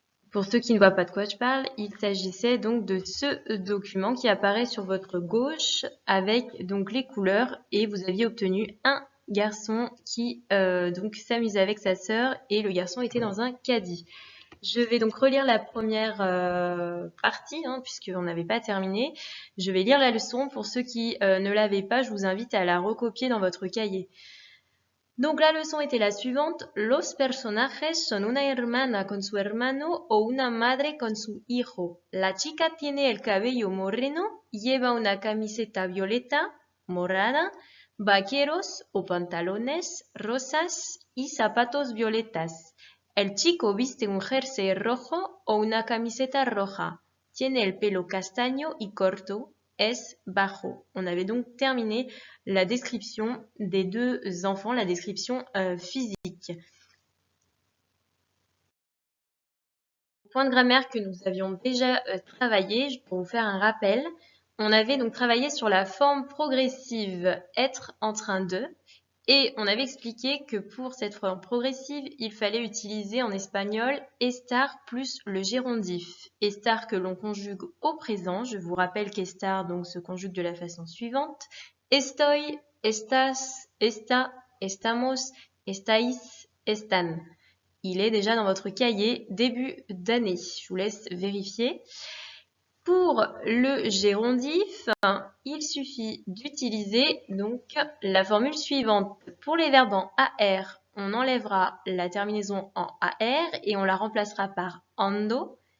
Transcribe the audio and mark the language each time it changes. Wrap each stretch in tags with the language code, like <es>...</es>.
<fr>Pour ceux qui ne voient pas de quoi je parle, il s'agissait donc de ce document qui apparaît sur votre gauche avec donc les couleurs et vous aviez obtenu un garçon qui donc s'amusait avec sa sœur et le garçon était dans un caddie. Je vais donc relire la première partie puisqu'on n'avait pas terminé. Je vais lire la leçon. Pour ceux qui ne l'avaient pas, je vous invite à la recopier dans votre cahier. Donc la leçon était la suivante.</fr> <es>Los personajes son una hermana con su hermano o una madre con su hijo. La chica tiene el cabello moreno, lleva una camiseta violeta, morada, vaqueros o pantalones rosas y zapatos violetas. El chico viste un jersey rojo o una camiseta roja. Tiene el pelo castaño y corto. Es bajo.</es> <fr>On avait donc terminé la description des deux enfants, la description physique. Point de grammaire que nous avions déjà travaillé, pour vous faire un rappel, on avait donc travaillé sur la forme progressive être en train de, et on avait expliqué que pour cette forme progressive, il fallait utiliser en espagnol estar plus le gérondif. Estar que l'on conjugue au présent. Je vous rappelle qu'estar donc se conjugue de la façon suivante.</fr> <es>Estoy, estás, esta, estamos, estáis, están.</es> <fr>Il est déjà dans votre cahier début d'année. Je vous laisse vérifier. Pour le gérondif, il suffit d'utiliser donc la formule suivante. Pour les verbes en AR, on enlèvera la terminaison en AR et on la remplacera par ando.</fr>